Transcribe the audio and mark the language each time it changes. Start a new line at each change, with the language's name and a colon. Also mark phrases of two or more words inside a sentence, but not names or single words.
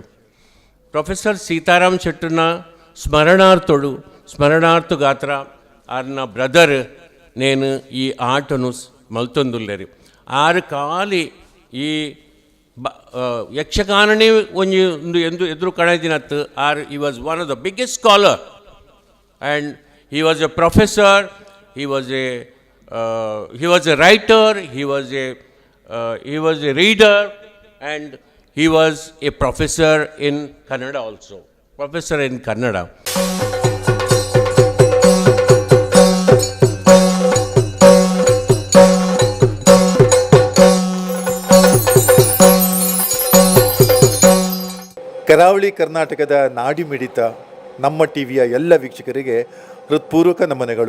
Tulu: Professor Sitaram Shettarna ಸ್ಮರಣಾರ್ಥ ಗಾತ್ರ ಆರ್ನ ಬ್ರದರ್ ನೇನು ಈ ಆಟನು ಮಲ್ತೊಂದುಲ್ಲೆರಿ ಆರು ಕಾಲಿ ಈ ಯಕ್ಷಗಾನನೇ ಒಂದು ಎದುರು ಕಣದಿನತ್ತು ಆರ್
English: he was one of the biggest scholar and he was a professor, he was a writer, he was a reader, and he was a professor in Kannada also, professor in Kannada.
Kannada: ಕರಾವಳಿ ಕರ್ನಾಟಕದ ನಾಡಿ ಮಿಡಿತ ನಮ್ಮ ಟಿವಿಯ ಎಲ್ಲ ವೀಕ್ಷಕರಿಗೆ ಹೃತ್ಪೂರ್ವಕ ನಮನಗಳು.